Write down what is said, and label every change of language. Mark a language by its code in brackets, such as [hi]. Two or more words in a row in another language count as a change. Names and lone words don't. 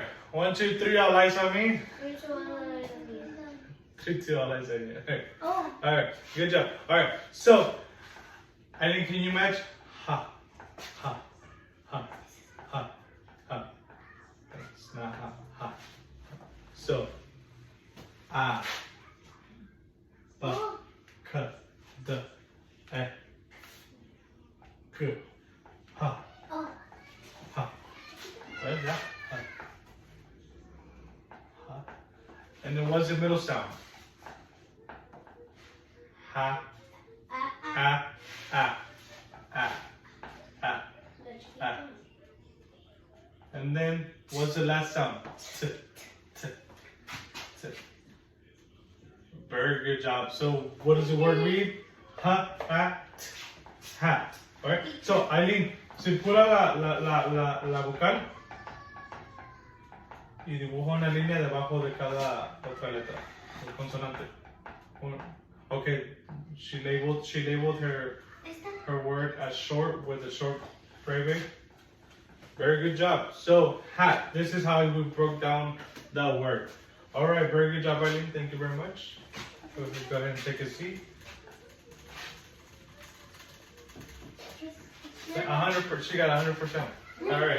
[en] 1, 2, 3. All eyes on me. 3, 2, 1. 3, 2. All eyes on you. Okay. Oh. All right. Good job. All right. So, Eileen, can you match ha, ha, ha, ha, ha? It's not ha, ha. So, a, b, k, d, e, k, ha, Oh. ha. What is that? Ha. Ha. And then what's the middle sound? Ha, a, a, a, a, a. And then what's the last sound? T, t, t. Very good job. So what does the word read? Ha, ha, t, hat. Alright? So Eileen, [es] circula la vocal y dibuja una línea debajo de cada otra letra, el consonante. [en] Okay, she labeled her word as short with a short phrase. Very good job. So hat, this is how we broke down that word. All right, very good job, Eileen. Thank you very much. Go ahead and take a seat. 100%. She got 100%. All right.